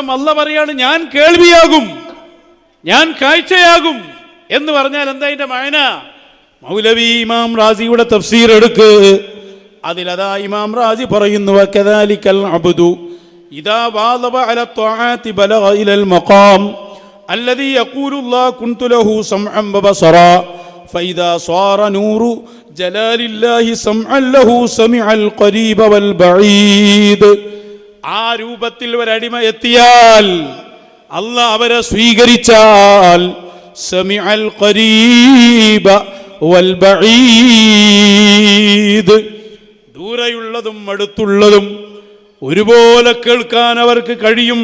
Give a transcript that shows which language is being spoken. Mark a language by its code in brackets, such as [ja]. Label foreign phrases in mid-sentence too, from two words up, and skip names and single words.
[ml] അല്ലാഹ് പറയാണ് ഞാൻ കേൾവിയാകും, ഞാൻ കാഴ്ചയാകും എന്ന് പറഞ്ഞാൽ എന്താ അതിന്റെ മഅന? മൗലവി ഇമാം റാസിയുടെ തഫ്സീർ എടുക്ക്. അതിലതാ ഇമാം റാസി പറയുന്നു [ar] وكذلك العبد إذا واظب على الطاعات بلغ إلى المقام الذي يقول الله كنت له سمعا وبصرا فإذا صار نور جلال الله سمعا له سمع القريب والبعيد. [ml] ആ രൂപത്തിൽ ഒരടിമ എത്തിയാൽ, അല്ലാഹ് അവരെ സ്വീകരിച്ചാൽ [ar] سمع القريب والبعيد, [ml] ദൂരെയുള്ളതും അടുത്തുള്ളതും ഒരുപോലെ കേൾക്കാൻ അവർക്ക് കഴിയും.